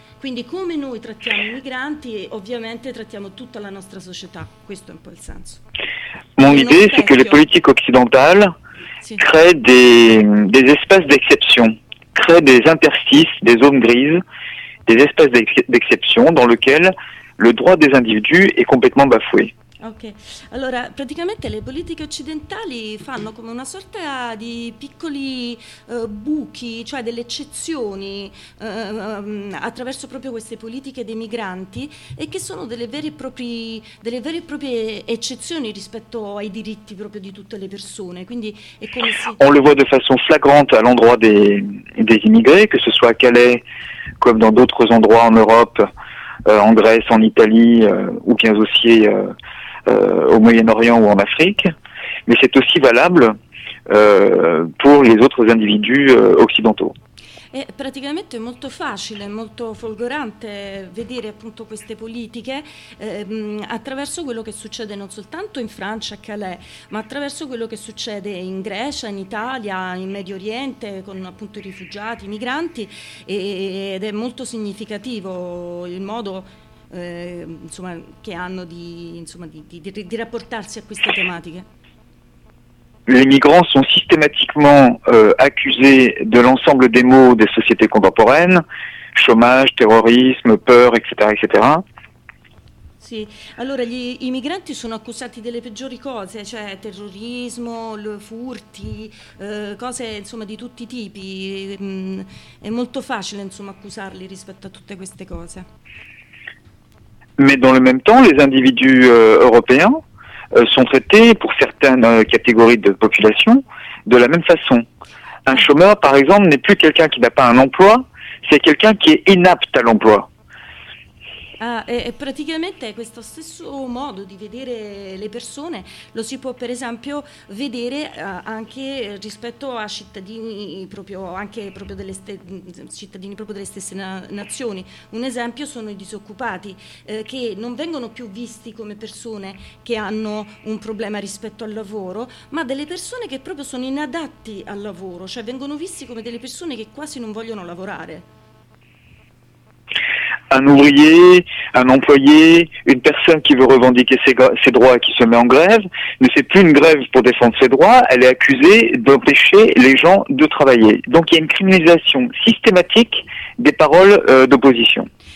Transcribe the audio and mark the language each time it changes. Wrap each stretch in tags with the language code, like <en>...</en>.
<it>Quindi come noi trattiamo i migranti, ovviamente trattiamo tutta la nostra società, questo è un po' il senso.</it> <fr>Mon idée c'est</fr> <it>che le politiche occidentali crea</it> <fr>des espaces d'exception. Crée des interstices, des zones grises, des espaces d'exception dans lesquels le droit des individus est complètement bafoué.</fr> <it>Ok, allora praticamente le politiche occidentali fanno come una sorta di piccoli buchi, cioè delle eccezioni attraverso proprio queste politiche dei migranti, e che sono delle vere e proprie eccezioni rispetto ai diritti proprio di tutte le persone. Quindi è come se...</it> <fr>On le voit de façon flagrante à l'endroit des immigrés, que ce soit à Calais comme dans d'autres endroits en Europe, en Grèce, en Italie, ou bien aussi au Moyen-Orient ou en Afrique, mais c'est aussi valable pour les autres individus occidentaux.</fr> <it>È praticamente molto facile, molto folgorante vedere appunto queste politiche attraverso quello che succede non soltanto in Francia, a Calais, ma attraverso quello che succede in Grecia, in Italia, in Medio Oriente, con appunto i rifugiati, i migranti, ed è molto significativo il modo insomma, che hanno di rapportarsi a queste tematiche.</it> <fr>Les migrants sont systématiquement accusés de l'ensemble des maux des sociétés contemporaines, chômage, terrorisme, peur, etc., etc.</fr> <it>Sì, allora i migranti sono accusati delle peggiori cose, cioè terrorismo, furti, cose insomma di tutti i tipi. È molto facile insomma accusarli rispetto a tutte queste cose.</it> <fr>Mais dans le même temps, les individus européens sont traités pour certaines catégories de population de la même façon. Un chômeur, par exemple, n'est plus quelqu'un qui n'a pas un emploi, c'est quelqu'un qui est inapte à l'emploi.</fr> <it>Ah, e praticamente questo stesso modo di vedere le persone lo si può per esempio vedere anche rispetto a cittadini proprio, anche proprio delle cittadini proprio delle stesse nazioni. Un esempio sono i disoccupati, che non vengono più visti come persone che hanno un problema rispetto al lavoro, ma delle persone che proprio sono inadatti al lavoro, cioè vengono visti come delle persone che quasi non vogliono lavorare.</it> <fr>Un ouvrier, un employé, une personne qui veut revendiquer ses droits et qui se met en grève, ne fait plus une grève pour défendre ses droits, elle est accusée d'empêcher les gens de travailler. Donc il y a une criminalisation systématique des paroles d'opposition.</fr>